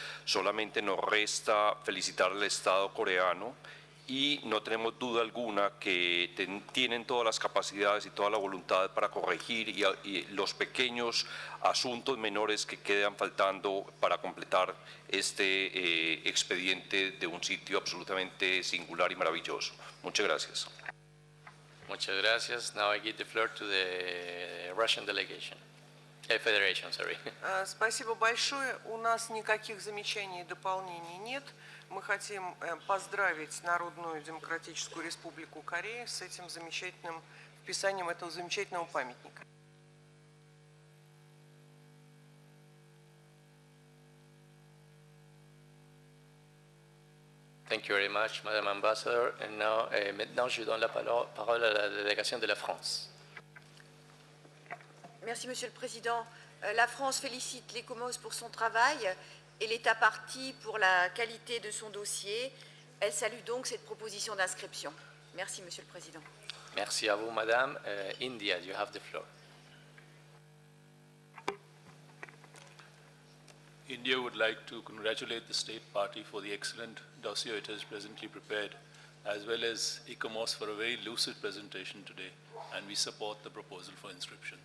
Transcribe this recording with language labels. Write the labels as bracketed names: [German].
[Spanish] solamente nos resta felicitar al Estado coreano y no tenemos duda alguna que tienen todas las capacidades y toda la voluntad para corregir y los pequeños asuntos menores que quedan faltando para completar este expediente de un sitio absolutamente singular y maravilloso. Muchas gracias. Muchas gracias. [English] Now I give the floor to the Russian delegation. Federation, sorry. [Russian] Спасибо большое. У нас никаких замечаний и дополнений нет. Мы хотим поздравить Народную Демократическую Республику Корея с этим замечательным вписанием этого замечательного памятника. [English] Thank you very much, Madame Ambassador. And now, [French] maintenant, je donne la parole à la délégation de la France. Merci, Monsieur le Président. La France félicite l'ICOMOS pour son travail et l'État partie pour la qualité de son dossier. Elle salue donc cette proposition d'inscription. Merci, Monsieur le Président. Merci à vous, Madame. [English] India, you have the floor. India would like to congratulate the State Party for the excellent dossier it has presently prepared, as well as ICOMOS for a very lucid presentation today, and we support the proposal for inscription.